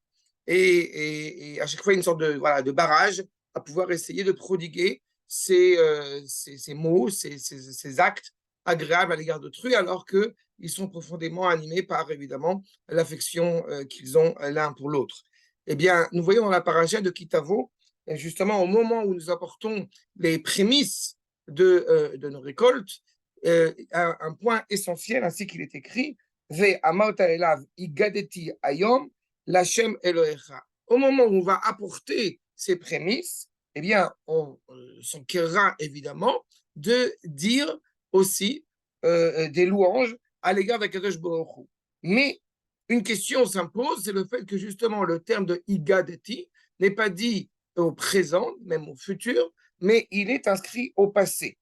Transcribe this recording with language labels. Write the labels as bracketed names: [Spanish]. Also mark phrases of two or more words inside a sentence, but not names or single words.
[French] Et à chaque fois, une sorte de barrage à pouvoir essayer de prodiguer ces mots, ces actes agréables à l'égard d'autrui, alors qu'ils sont profondément animés par, évidemment, l'affection qu'ils ont l'un pour l'autre. Eh bien, nous voyons dans la paracha de Kitavo, justement, au moment où nous apportons les prémices de nos récoltes, un point essentiel, ainsi qu'il est écrit, [Hebrew] ואמרת אליו הגדתי היום לה׳ אלהיך. [French] Au moment où on va apporter ces prémices, eh bien, on s'enquérera évidemment de dire aussi des louanges à l'égard d'Akadosh Baruch Hu. Mais une question s'impose, c'est le fait que justement le terme de igadeti n'est pas dit au présent, même au futur, mais il est inscrit au passé.